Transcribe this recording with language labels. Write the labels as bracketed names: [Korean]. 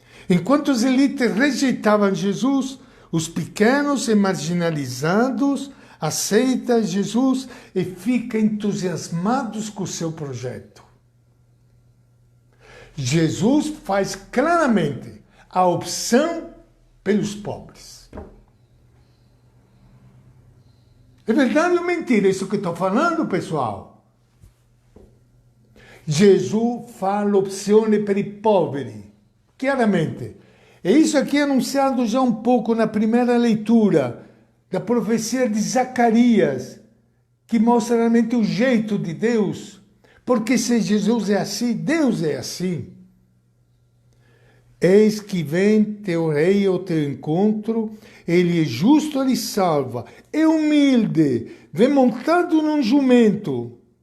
[Portuguese] Enquanto as elites rejeitavam Jesus, os pequenos e marginalizados aceitam Jesus e ficam entusiasmados com o seu projeto. Jesus faz claramente a opção pelos pobres. É verdade ou mentira isso que estou falando, pessoal? [Italian] Jesus faz opzione per i poveri, chiaramente. [Portuguese] E isso aqui é anunciado já um pouco na primeira leitura da profecia de Zacarias, que mostra realmente o jeito de Deus, porque se Jesus é assim, Deus é assim. Eis que vem teu rei ao teu encontro, ele é justo, ele salva, é humilde, vem montado num jumento.